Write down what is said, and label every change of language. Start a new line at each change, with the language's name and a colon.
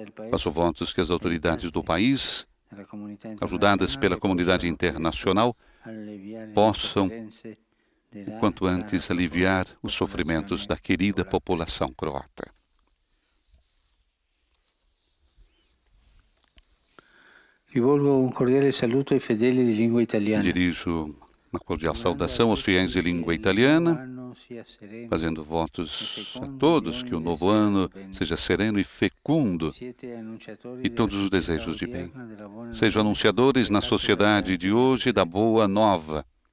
Portuguese: Faço votos que as autoridades do país, ajudadas pela comunidade internacional, possam o quanto antes aliviar os sofrimentos da querida população croata.
Italian: Rivolgo um cordiale saluto ai fedeli di lingua italiana.
Portuguese: Dirijo uma cordial saudação aos fiéis de língua italiana, fazendo votos a todos que o novo ano seja sereno e fecundo e todos os desejos de bem. Sejam anunciadores na sociedade de hoje da boa nova.